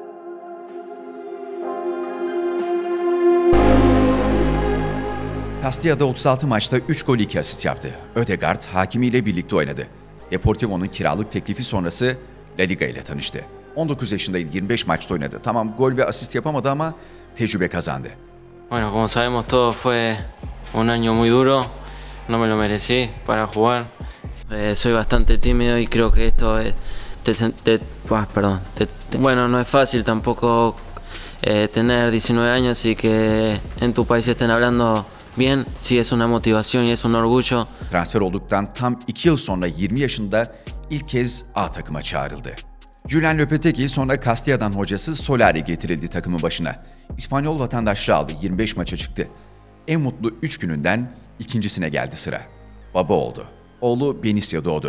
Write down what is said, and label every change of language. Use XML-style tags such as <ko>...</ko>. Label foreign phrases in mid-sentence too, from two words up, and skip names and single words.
<tr>Castilla'da 36 maçta 3 gol 2 asist yaptı. Ødegaard hakimiyle birlikte oynadı. Deportivo'nun kiralık teklifi sonrası La Liga ile tanıştı. 19 yaşındaydı, 25 maçta oynadı. Tamam, gol ve asist yapamadı ama tecrübe kazandı.</tr> <es>Bueno, como sabemos todos fue un año muy duro, no me lo merecí para jugar. Soy bastante tímido y creo que esto bueno, no es fácil tampoco tener 19 años y que en tu país estén hablando bien, sí es una motivación y es un orgullo.</es> <tr>Transfer olduktan tam 2 yıl sonra 20 yaşında ilk kez A takıma çağrıldı. Julen Lopetegui sonra Castilla'dan hocası Solari getirildi takımın başına. İspanyol vatandaşlığı aldı, 25 maça çıktı. En mutlu 3 gününden ikincisine geldi sıra. Baba oldu. Oğlu Benicio doğdu.</tr>